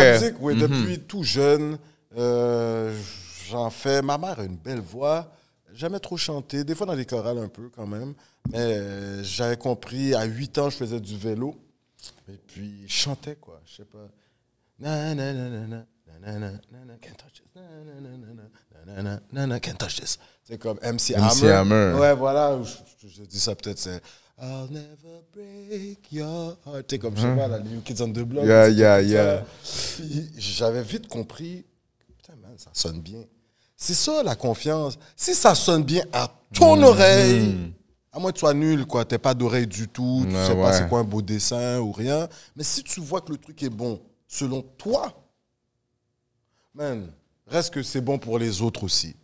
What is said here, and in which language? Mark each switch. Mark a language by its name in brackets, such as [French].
[French] la musique, oui, depuis tout jeune, j'en fais. Ma mère a une belle voix. Jamais trop chanté. Des fois dans les chorales un peu quand même. Mais j'avais compris, à 8 ans, je faisais du vélo. Et puis, je chantais, quoi. Je sais pas. [English] Na, na, na, na, na, na, na, na, can't touch this. Na, na, na, na, na, na, can't touch this. [French] C'est comme MC Hammer. Ouais, voilà. Je dis ça peut-être, c'est [English] I'll never break your heart. [French] Tu sais, comme, je sais pas, la New Kids on the Block. [English] Yeah. [French] J'avais vite compris, putain, man, ça sonne bien. C'est ça, la confiance. Si ça sonne bien à ton oreille, à moins que tu sois nul, quoi, t'es pas d'oreille du tout, tu sais pas c'est quoi un beau dessin ou rien, mais si tu vois que le truc est bon, selon toi, man, reste que c'est bon pour les autres aussi.